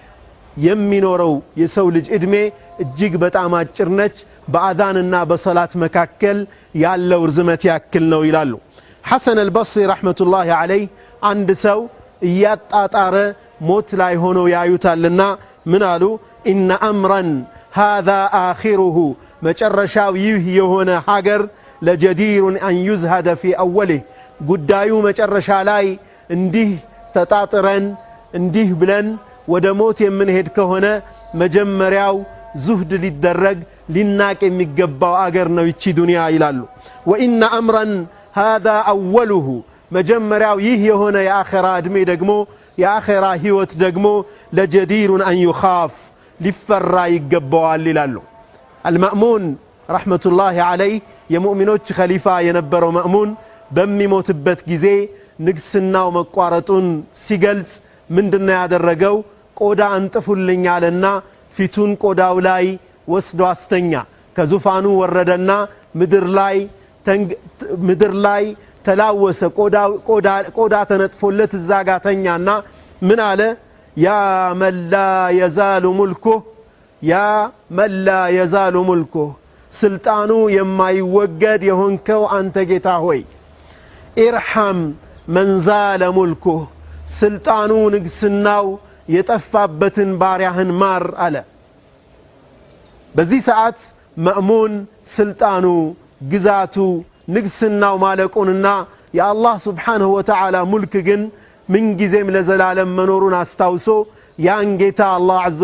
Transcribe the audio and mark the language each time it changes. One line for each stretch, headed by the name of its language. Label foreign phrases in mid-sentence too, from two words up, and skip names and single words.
Amharic: የሚኖረው የሰው ልጅ እድሜ እጅግ በጣም አጭር ነች በአዛንና በሶላት መካከል ያለው ርዝመት ያክል ነው ይላሉ ሐሰን አልበስሪ
Arabic: رحمة الله عليه
Amharic: አንድ ሰው እያጣጣረ ሞት ላይ ሆኖ ያዩታልና ምን አሉ
Arabic: إن أمرا هذا آخره
Amharic: መጨረሻው ይህ የሆነ ሀገር
Arabic: لجدير أن يزهد في أوله
Amharic: ጉዳዩ መጨረሻ ላይ እንዲህ ተጣጥረን እንዲህ ብለን ወደ ሞት የምንሄድ ከሆነ መጀመሪያው ዙህድ ሊደረግ ሊናቅ የሚገባው አገር ነው ይቺ ዱንያ ይላሉ
Arabic: وإن أمرا هذا أوله
Amharic: መጀመሪያው ይህ የሆነ የአኺራ እድሜ ደግሞ የአኺራ ህይወት ደግሞ
Arabic: لجدير أن يخاف
Amharic: ሊፈራ ይገባዋል ይላሉ
Arabic: المأمون رحمة الله عليه
Amharic: የሙእሚኖች ኸሊፋ የነበረው መእሙን በሚሞትበት ጊዜ ንግስናው መቋረጡን ሲገልጽ ምንድነው ያደረገው ቆዳ አንጥፉልኝ አለና ፊቱን ቆዳው ላይ ወስዶ አስተኛ ከዙፋኑ ወረደና ምድር ላይ ተላወሰ ቆዳ ተነጥፎለት እዛ ጋር ተኛና ምን አለ
Arabic: يا من لا يزال ملكه يا من لا يزال ملكه سلطانو
Amharic: የማይወገድ የሆንከው አንተ ጌታ ሆይ
Arabic: ارحم من زال ملكه
Amharic: ስልጣኑ ንግስናው የጠፋበትን ባሪያህን ማር አለ በዚህ ሰዓት መእሙን ስልጣኑ ግዛቱ ንግስናው ማለቁንና የአላህ
Arabic: سبحانه وتعالى
Amharic: ሙልክ ግን ምን ጊዜም ለዘላለም መኖሩን አስታውሶ ያን ጌታ አላህ Azza